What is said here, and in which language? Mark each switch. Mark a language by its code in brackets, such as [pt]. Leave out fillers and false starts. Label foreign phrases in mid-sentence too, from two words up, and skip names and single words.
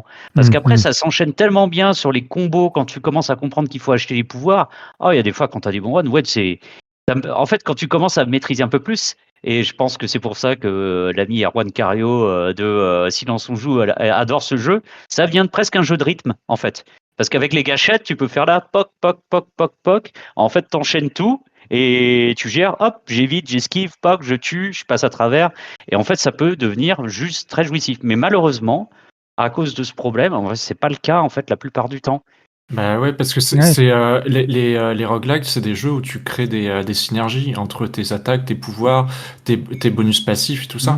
[fr] Parce qu'après, ça s'enchaîne tellement bien sur les combos quand tu commences à comprendre qu'il faut acheter les pouvoirs. Oh, il y a des fois quand tu as des bons runs, ouais, en fait, quand tu commences à maîtriser un peu plus, et je pense que c'est pour ça que l'ami Erwan Cario de Silence on joue adore ce jeu, ça vient de presque un jeu de rythme, en fait. Parce qu'avec les gâchettes, tu peux faire là, poc, poc, poc, poc, poc. En fait, t'enchaînes tout et tu gères, hop, j'évite, j'esquive, poc, je tue, je passe à travers. Et en fait, ça peut devenir juste très jouissif. Mais malheureusement, à cause de ce problème, en vrai, c'est pas le cas, en fait, la plupart du temps. Bah ouais, parce que Ouais. les roguelikes, c'est des jeux où tu crées des synergies entre tes attaques, tes pouvoirs, tes bonus passifs et tout ça.